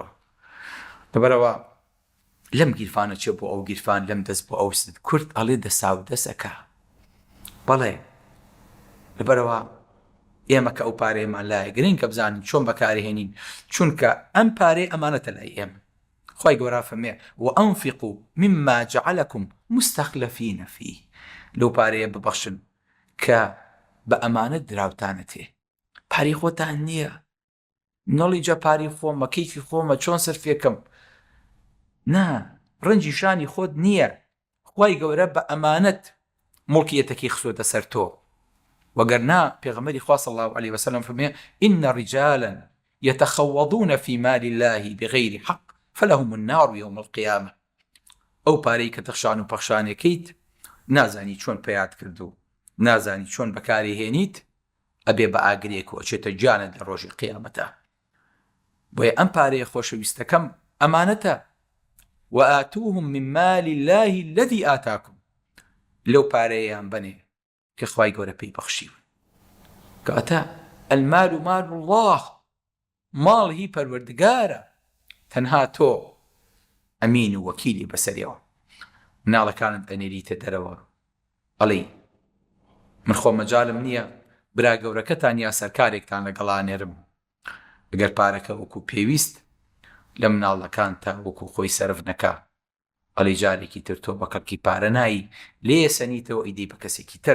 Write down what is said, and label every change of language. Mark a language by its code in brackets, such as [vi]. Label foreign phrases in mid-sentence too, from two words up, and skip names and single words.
[ckb] لەبەرەوە لەم گیرفانە چێ بۆ ئەو گیرفان، لەم دەست بۆ ئەو ست. کورد ئەڵێ دەسا و دەسەکە. بەڵێ لەبەرەوە ئێمە کە ئەو پارەیەمان لایە گرنگکە بزانین چۆن بەکارهێنین، چونکە ئەم پارەی ئەمانەتە لای ئێمە. خی گەورە فەرمێ [ar] وأنفقوا مما جعلكم مستخلفين فيه، [ckb] لەو پارەیە ببەخشن کە بە ئەمانەت دراوتانە تێ. پارەی خۆتان نییە، نەڵی جا پارەی خۆمە کەیفی خۆمە چۆن سەرفێکەم، نا، ڕەنجی شانی خۆت نییە. خی گەورە بە ئەمانەت مڵکیەتەکەی خسۆتە سەر تۆ. وەگەرنا پێغەمبەری خوا [ar] صلی الله عليه وسلم فەرمێ إن رجالا يتخوضون في مال الله بغير حق فلهم النار يوم القيامة. [ckb] ئەو پارەی کە تەخشان و پەخشانێکیت نازانی چۆن پەیات کردو، نازانی چۆن بەکاری هێنیت، ئەبێ بە ئاگرێک و ئەچێتە جانت لە ڕۆژی قیامەتە. بۆیە ئەم پارەیە خۆشەویستەکەم ئەمانەتە. [ar] وآتوهم من مال الله الذي آتاكم، [ckb] لەو پارەیەیان بنێ کە خوای گەورە پێی بەخشیون. [ar] کەواتە المال مال الله، [ckb] ماڵ هی پەروەردگارە، تەنها تۆ ئەمین و وەکیلی بەسەریەوە. مناڵەکانت ئەنێریتە دەرەوە ئەڵێی من خۆ مەجالم نییە برا گەورەکەتان یا سەرکارێکتان لەگەڵانێرم، ئەگەر پارەکە وەکو پێویست لە مناڵەکان تا وەکو خۆی سەرف نەکا، ئەڵێ جارێکی تر تۆ بە کەڵکی پارە نایی لێ سەنیتەوە ئیدی بە کەسێکی تر.